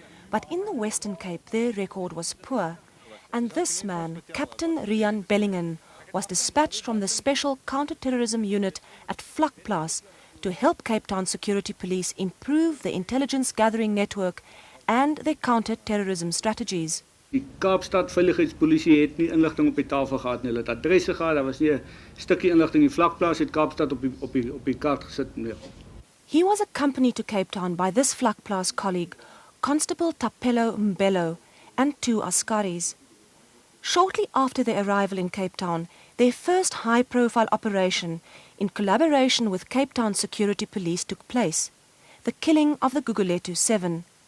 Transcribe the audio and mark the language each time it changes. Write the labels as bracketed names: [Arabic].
[English] But in the Western Cape, their record was poor, and this man, Captain Rian Bellingen, was dispatched from the Special Counter-Terrorism Unit at Vlakplaas to help Cape Town security police improve their intelligence gathering network and their counter-terrorism strategies. [Afrikaans] Die Kaapstad veiligheidspolisie het nie inligting op die tafel gehad nie. Hulle het adresse gehad, daar was nie 'n stukkie inligting in Vlakplaas het Kaapstad op die kaart gesit nie. [English] He was accompanied to Cape Town by this Vlakplaas colleague, Constable Tapelo Mbello, and two Askaris. Shortly after their arrival in Cape Town, their first high-profile operation in collaboration with Cape Town security police took place, the killing of the Gugulethu Seven.